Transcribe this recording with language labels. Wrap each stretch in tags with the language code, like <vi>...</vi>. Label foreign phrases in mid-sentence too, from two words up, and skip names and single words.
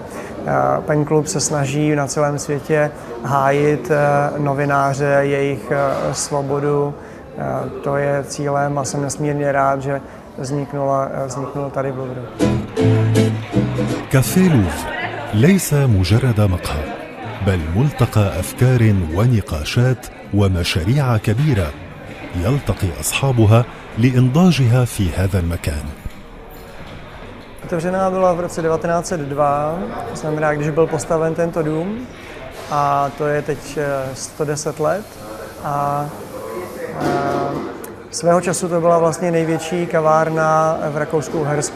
<cs>Pen klub se snaží na celém světě hájit novináře, jejich svobodu. To je cílem a jsem nesmírně rád, že vzniknul tady v Louvru.</cs> <ar>كافيه لوفر ليس مجرد مقهى، بل ملتقى أفكار ونقاشات ومشاريع كبيرة يلتقي أصحابها لإنضاجها في هذا المكان.</ar> <cs>Otevřená byla v roce 1902, to znamená, když byl postaven tento dům, a to je teď 110 let. A svého času to byla vlastně největší kavárna v Rakousku-Uhersku.</cs>